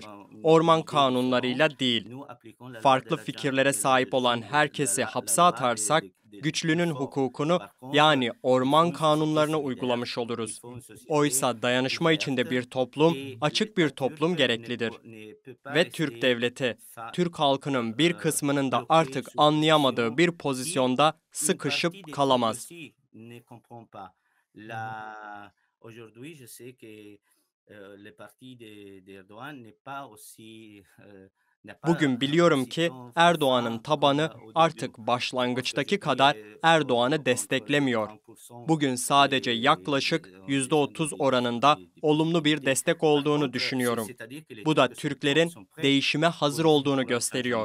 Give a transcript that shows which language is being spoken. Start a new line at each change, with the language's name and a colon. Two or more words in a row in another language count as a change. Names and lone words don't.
Turkish: Orman kanunlarıyla değil. Farklı fikirlere sahip olan herkesi hapse atarsak, güçlünün hukukunu yani orman kanunlarını uygulamış oluruz. Oysa dayanışma içinde bir toplum, açık bir toplum gereklidir. Ve Türk devleti, Türk halkının bir kısmının da artık anlayamadığı bir pozisyonda sıkışıp kalamaz.
French: Aujourd'hui, je sais que le parti d'Erdoğan n'est pas aussi
Turkish: Bugün biliyorum ki Erdoğan'ın tabanı artık başlangıçtaki kadar Erdoğan'ı desteklemiyor. Bugün sadece yaklaşık %30 oranında olumlu bir destek olduğunu düşünüyorum. Bu da Türklerin değişime hazır olduğunu gösteriyor.